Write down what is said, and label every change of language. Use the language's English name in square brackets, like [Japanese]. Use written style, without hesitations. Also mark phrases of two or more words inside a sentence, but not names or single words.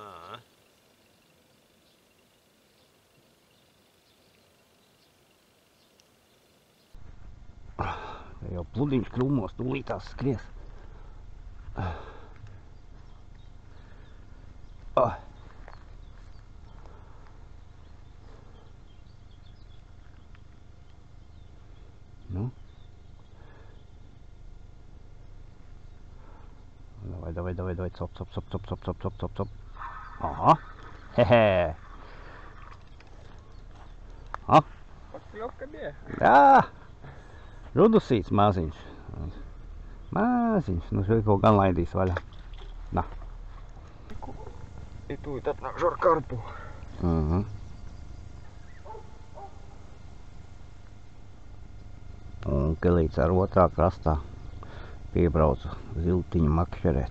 [Latgalian] Te jau pludiņš krūmos, tūlītās skries. Nu. [Russian] Давай, цоп. Ага, хе-хе. [Latgalian] Pakļovka bija. Jā, rudusīts maziņš. Maziņš, nu šo gan laidīs vaļā. Nā. I tūlīt atnākšu ar karpu. Un kelīts ar otrā krastā piebraucu ziltiņu makšerēt.